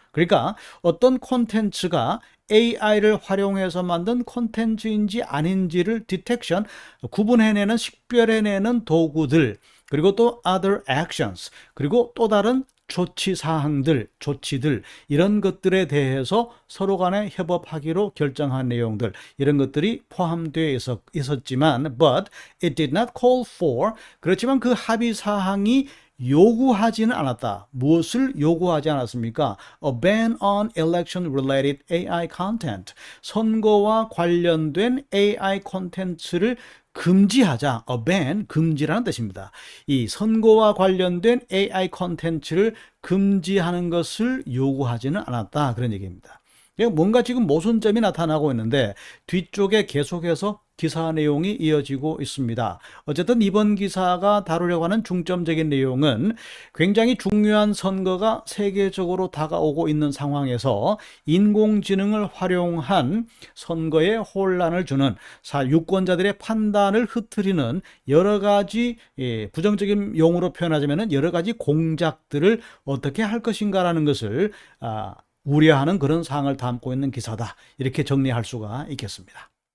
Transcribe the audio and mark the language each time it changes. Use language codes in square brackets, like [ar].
[ko] 그러니까 어떤 콘텐츠가 AI를 활용해서 만든 콘텐츠인지 아닌지를 디텍션, 구분해내는, 식별해내는 도구들, 그리고 또 [en] other actions, [ko] 그리고 또 다른 조치사항들, 조치들, 이런 것들에 대해서 서로 간에 협업하기로 결정한 내용들, 이런 것들이 포함되어 있었지만 [en] but it did not call for, [ko] 그렇지만 그 합의사항이 요구하지는 않았다. 무엇을 요구하지 않았습니까? [en] A ban on election-related AI content, [ko] 선거와 관련된 AI 콘텐츠를 금지하자. A ban, 금지라는 뜻입니다. 이 선거와 관련된 AI 콘텐츠를 금지하는 것을 요구하지는 않았다. 그런 얘기입니다. 뭔가 지금 모순점이 나타나고 있는데 뒤쪽에 계속해서 기사 내용이 이어지고 있습니다. 어쨌든 이번 기사가 다루려고 하는 중점적인 내용은 굉장히 중요한 선거가 세계적으로 다가오고 있는 상황에서 인공지능을 활용한 선거에 혼란을 주는 유권자들의 판단을 흐트리는 여러 가지 부정적인 용어로 표현하자면 여러 가지 공작들을 어떻게 할 것인가라는 것을 우려하는 그런 사항을 담고 있는 기사다. 이렇게 정리할 수가 있겠습니다.